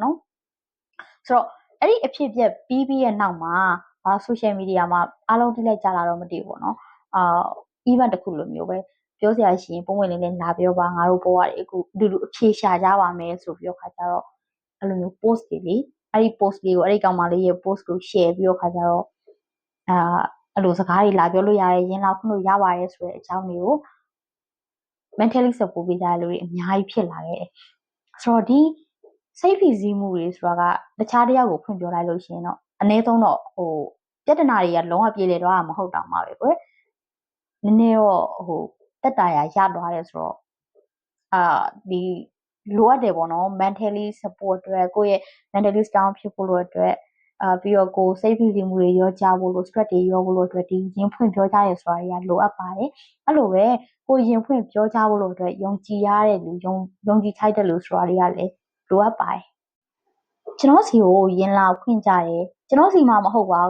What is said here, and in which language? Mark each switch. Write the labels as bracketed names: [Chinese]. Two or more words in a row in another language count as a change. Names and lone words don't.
[Burmese] နော်ဆိုတော့အဲ့ဒီအဖြစ်ပြက်ပြီးရဲ့နောက်မှာ [English] social media [Burmese] မှာအားလုံးတိလိုက်ကြလာတော့မသိဘူးပေါ့နော်event တစ်ခုလိုမျိုးပဲပြောစရာရှိရင်ပုံဝင်လေးလာပြောပါငါတို့ပေါ်ရတယ်အခုအဖြေရှာကြပါမယ်ဆိုပြီးတော့ခါကြတော့အဲ့လိုမျိုး post တွေလေအဲ့ဒီ post လေးကိုအဲ့ဒီကောင်မလေးရဲ့ post ကို share ပြီးတော့ခါကြတော့အဲ့လိုစကားတွေလာပြောလို့ရတယ်ရင်လာဖွင့်လို့ရပါတယ်ဆိုတဲ့အကြောင်းတွေကို [English] mentally support [Burmese] ပေးကြတဲ့လူတွေအများကြီးဖြစ်လာခဲ့တယ်ဆိုတော့ဒီစိတ်ဖိစီးမှုတွေဆိုတာကတခြားတယောက်ကိုဖွင့်ပြောလိုက်လို့ရှိရင်တော့အနည်းဆုံးတော့ပြဿနာတွေကလုံးဝပြေလည်သွားမှာမဟုတ်တော့မှာပဲကွယ်နည်းနည်းတော့တက်တာရသွားတယ်ဆိုတော့ဒီလိုအပ်တယ် ပေါ့နော် [English] mentally support [Burmese] အတွက်ကိုယ့်ရဲ့ [English] mentally strong [Burmese] ဖြစ်ဖို့လို့အတွက်ပြီးတော့ကိုယ်စိတ်ဖိစီးမှုတွေရောကြဖို့လို့ stress တွေရောဖို့လို့အတွက်ဒီရင်ဖွင့်ပြောကြရဲဆိုတာတွေကလိုအပ်ပါတယ်အဲ့လိုပဲကိုရင် ဖွင့်ပြောကြဖို့လို့အတွက်ယုံကြည်ရတဲ့လူယုံကြည်ထိုက်တဲ့လူဆိုတာတွေကလည်းလိုအပ်ပါတယ်ကျွန်တော်စီကိုရင်လာဖွင့်ကြတယ်ကျွန်တော်စီမှာမဟုတ်ပါ